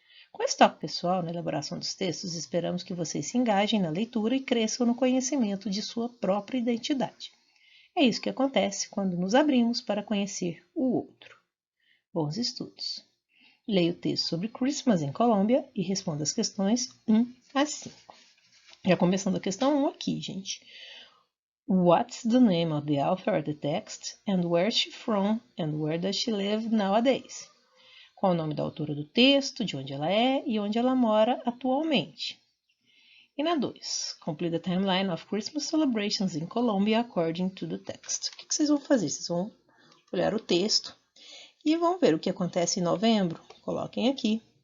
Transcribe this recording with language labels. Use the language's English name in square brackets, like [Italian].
[Portuguese] Com esse toque pessoal na elaboração dos textos, esperamos que vocês se engajem na leitura e cresçam no conhecimento de sua própria identidade. É isso que acontece quando nos abrimos para conhecer o outro. Bons estudos! Leia o texto sobre Christmas em Colômbia e responda as questões 1 a 5. Já começando a questão 1 aqui, gente. [English] What's the name of the author of the text and where's she from and where does she live nowadays? [Portuguese] Qual o nome da autora do texto, de onde ela é e onde ela mora atualmente? E na 2, [English] complete the timeline of Christmas celebrations in Colombia according to the text. [Portuguese] O que vocês vão fazer? Vocês vão olhar o texto e vão ver o que acontece em novembro. Coloquem aqui.